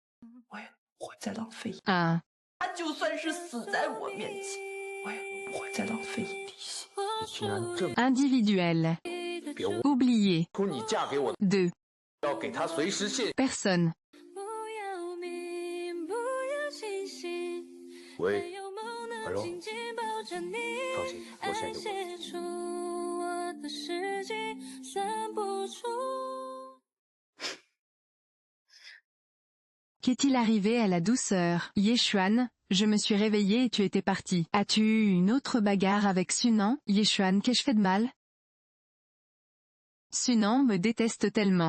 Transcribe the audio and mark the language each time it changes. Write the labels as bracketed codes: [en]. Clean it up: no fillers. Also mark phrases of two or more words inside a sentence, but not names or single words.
[fr] Un. Individuel. Oublié. 2. Personne. Oui. [zh] Alors 放心，我现在就过去。 [fr] Qu'est-il arrivé à la douceur? Yeshuan, je me suis réveillé et tu étais parti. As-tu eu une autre bagarre avec Sunan? Yeshuan, qu'ai-je fait de mal? Sunan me déteste tellement.